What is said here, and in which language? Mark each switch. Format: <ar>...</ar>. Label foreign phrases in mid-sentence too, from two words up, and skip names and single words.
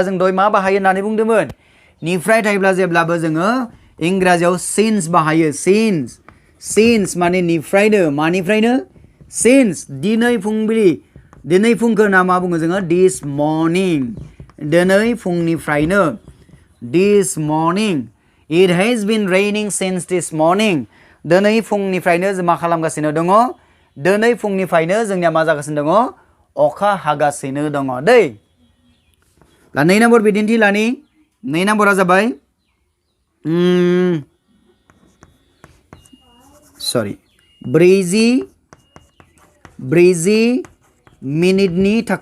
<brx>जों दहाय मा बाहायो होननानै बुंदोंमोन निफ्राय थायोब्ला जेब्लाबो जोङो इंराजियाव सिन्स बाहायो सिन्स माने निफ्रायनो मानिफ्रायनो सिन्स दिनै फुंबिलि दिनै फुंखौ ना मा बुङो जोङो</brx> <en>this morning</en> <brx>दिनै फुंनिफ्रायनो</brx> <en>this morning it has been raining since this morning</en> <brx>दिनै फुंनिफ्रायनो जों मा खालामगासिनो दङ दिनै फुंनिफ्रायनो जोंनिया मा जागासिनो दङ अखा हागासिनो दङ दै दा 2 नम्बर बिदिन्थि लानि 2 नम्बरा जाबाय ब्रैजि मिनिटनि</brx>